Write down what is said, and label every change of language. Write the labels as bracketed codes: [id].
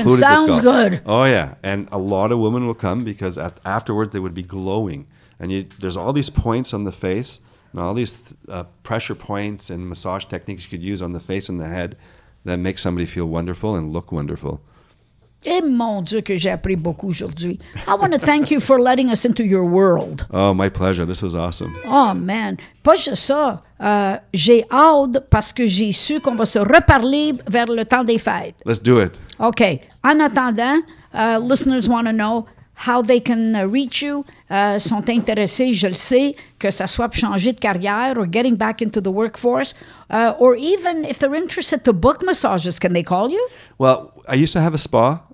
[en] included sounds the scalp. good. Oh yeah, and a lot of women will come because afterward they would be glowing, and there's all these points on the face, and all these pressure points and massage techniques you could use on the face and the head that make somebody feel wonderful and look wonderful. [fr] Et mon Dieu que j'ai appris beaucoup aujourd'hui. [en] I want to thank you for letting us into your world. Oh, my pleasure. This was awesome. Oh, man. [fr] Pas juste ça. J'ai hâte parce que j'ai su qu'on va se reparler vers le temps des fêtes. [en] Let's do it. OK. [fr] En attendant, [en] listeners want to know how they can reach you. [fr] Sont intéressés, je le sais, que ça soit pour changer de carrière [en] or getting back into the workforce, or even if they're interested to book massages, can they call you? Well, I used to have a spa.